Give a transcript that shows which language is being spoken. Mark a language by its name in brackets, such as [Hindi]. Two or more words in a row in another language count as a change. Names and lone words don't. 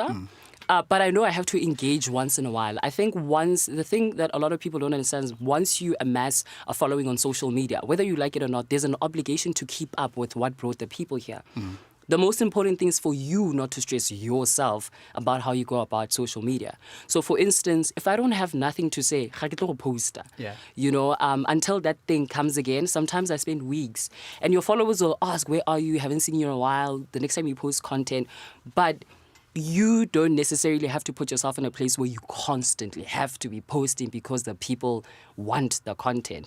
[English] But I know I have to engage once in a while. I think the thing that a lot of people don't understand is once you amass a following on social media, whether you like it or not, there's an obligation to keep up with what brought the people here. The most important thing is for you not to stress yourself about how you go about social media. So, for instance, if I don't have nothing to say, [Tswana] ga ke tlo go posta. [English] Yeah. Until that thing comes again, sometimes I spend weeks. And your followers will ask, where are you? Haven't seen you in a while. The next time you post content. But you don't necessarily have to put yourself in a place where you constantly have to be posting because the people want the content.